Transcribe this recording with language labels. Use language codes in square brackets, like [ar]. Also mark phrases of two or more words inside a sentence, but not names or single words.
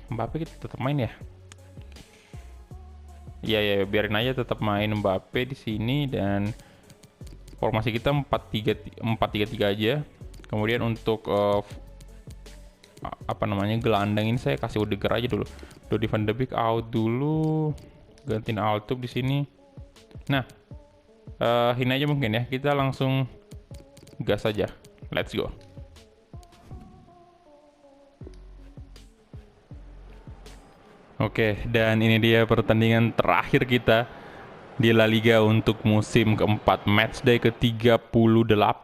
[id] Mbappe kita tetap main ya. Ya biarin aja tetap main Mbappe di sini, dan formasi kita 4-3-3 aja. Kemudian untuk gelandang ini saya kasih Odegaard aja dulu. Dodi van de Beek out dulu, gantiin Altub di sini. Nah, ini aja mungkin ya. Kita langsung gas aja. [en] Let's go. [id] Oke, dan ini dia pertandingan terakhir kita di La Liga untuk musim keempat, matchday ke-38.